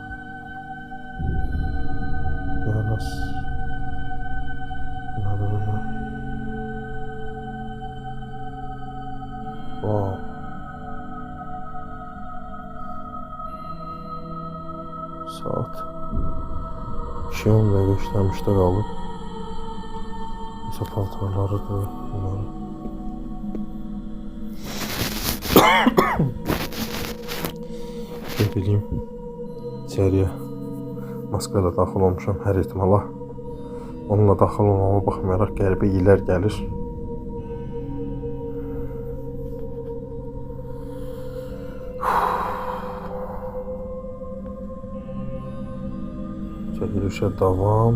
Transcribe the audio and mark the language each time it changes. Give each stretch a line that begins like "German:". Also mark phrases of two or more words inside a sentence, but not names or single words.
Azerbaijani: Yalnız nədir burada? Wow. Saat 2-10 dəqiqə işləmişdə qalıb. Mesela paltarlarıdır bunların.
Turkish: Ne bileyim, içeriye
Azerbaijani: maskayla daxil olmuşam hər ehtimala. Onunla daxil olmama baxmayaraq qəribə iyilər gəlir. Çəkilişə davam.